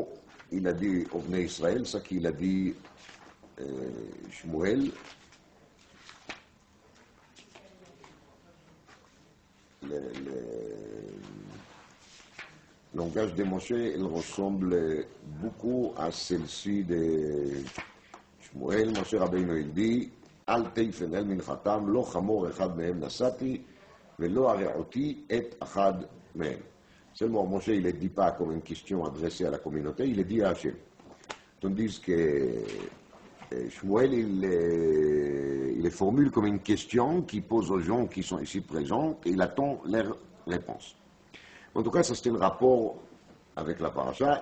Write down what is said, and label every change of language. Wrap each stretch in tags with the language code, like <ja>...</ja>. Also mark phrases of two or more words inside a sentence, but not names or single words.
<fr>Il a dit au Bnei Israël, ça qu'il a dit Shmuel. Le langage de Moshe, il ressemble beaucoup à celle-ci de Shmuel. Moshe Rabbeinu, il dit</fr> <he>אל תפן אל מנחתם לא חמור אחד מהם נשאתי ולא הרעתי את אחד מהם.</he> <fr>Seulement, Moshe, il ne dit pas comme une question adressée à la communauté, il le dit à Hachem. Tandis que Shmuel, il les formule comme une question qu'il pose aux gens qui sont ici présents et il attend leur réponse. En tout cas, ça c'était le rapport avec la paracha.</fr>